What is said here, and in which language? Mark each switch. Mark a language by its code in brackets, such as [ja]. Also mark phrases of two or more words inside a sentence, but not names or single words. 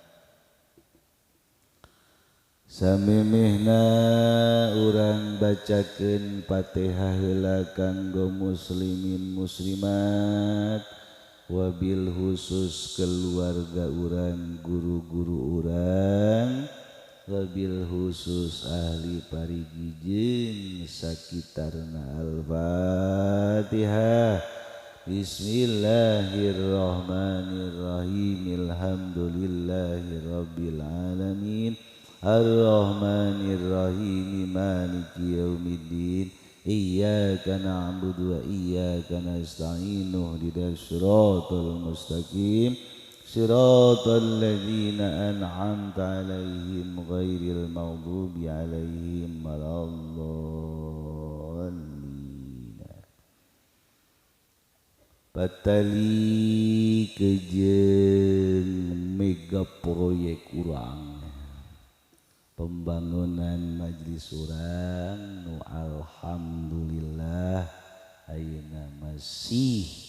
[su] Samemehna urang bacakeun Fatihah heula kanggo [ar] المسلمين المسلمات, وبالخصوص [su] keluarga urang, guru-guru urang, [ar] وبالخصوص [su] ahli parigi jeung sakitarna. [ar] الفاتحة. بسم الله الرحمن الرحيم. الحمد لله رب العالمين. الرحمن الرحيم. مالك يوم الدين. إياك نعبد وإياك نستعين. اهدنا الصراط المستقيم. صراط الذين أنعمت عليهم غير المغضوب عليهم ولا الضالين. [su] Patali kejeung mega proyek urang pembangunan majelis urang nu alhamdulillah ayeuna masih